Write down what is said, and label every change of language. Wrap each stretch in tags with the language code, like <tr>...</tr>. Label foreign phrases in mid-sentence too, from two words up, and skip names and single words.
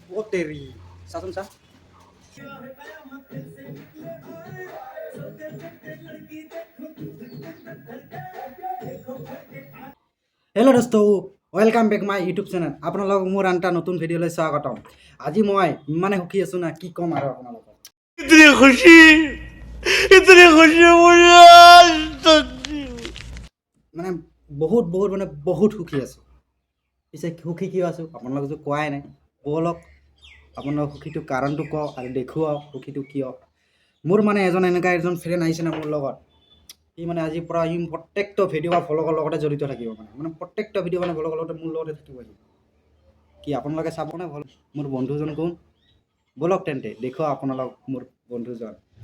<as>তেৰি চাচোন চা হেল্ল' দোস্ত</as> <en>welcome back my YouTube channel</en> <as>আপোনালোকক মোৰ আন এটা নতুন ভিডিঅ'লৈ স্বাগতম আজি মই ইমানে সুখী আছোঁ না কি ক'ম আৰু আপোনালোকক</as> <hi>इतनी खुशी मुझे आज तक नहीं हुई।</hi> <as>মানে বহুত মানে বহুত সুখী আছোঁ পিছে সুখী কিয় আছোঁ আপোনালোকে কোৱাই নাই ব'লক আপোনালোকৰ সুখীটো কাৰণটো কওক আৰু দেখুৱাওক সুখীটো কিয় মোৰ মানে এজন ফ্ৰেণ্ড আহিছে না মোৰ লগত সি মানে আজিৰ পৰা সি প্ৰত্যেকটো ভিডিঅ' বা ভ্লগৰ লগতে জড়িত থাকিব মানে প্ৰত্যেকটো ভিডিঅ' মানে ভ্লগৰ লগতে মোৰ লগতে থাকিব কি আপোনালোকে চাবনে মোৰ বন্ধুজন কোন ব'লক তেন্তে দেখুৱাওক আপোনালোক মোৰ বন্ধুজন</as>